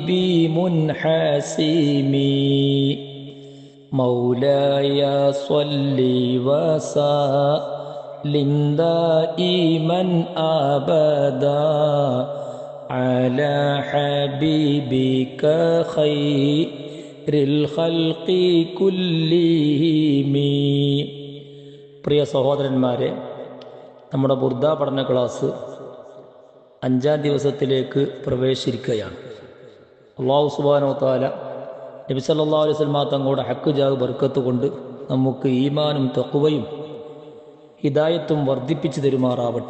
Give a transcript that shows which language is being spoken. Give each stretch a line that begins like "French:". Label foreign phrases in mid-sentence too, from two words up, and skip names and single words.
Arabic: بمنحسمي مولاي صل وسلم دائما أبدا على حبيبك خير الخلق كلهم.
Malayalam: പ്രിയ സഹോദരന്മാരെ, നമ്മുടെ ബുർദ പഠന ക്ലാസ് 5-ാം ദിവസത്തിലേക്ക് പ്രവേശിക്കുകയാണ്.
Arabic: الله سبحانه وتعالى نبي صلى الله عليه وسلم
Malayalam: തങ്ങളുടെ ഹക്ക് ജാഹ് ബർക്കത്ത് കൊണ്ട് നമുക്ക് ഈമാനും തഖ്വയും ഹിദായത്തും വർദ്ധിപ്പിച്ചു തരുമാറാവട്ടെ.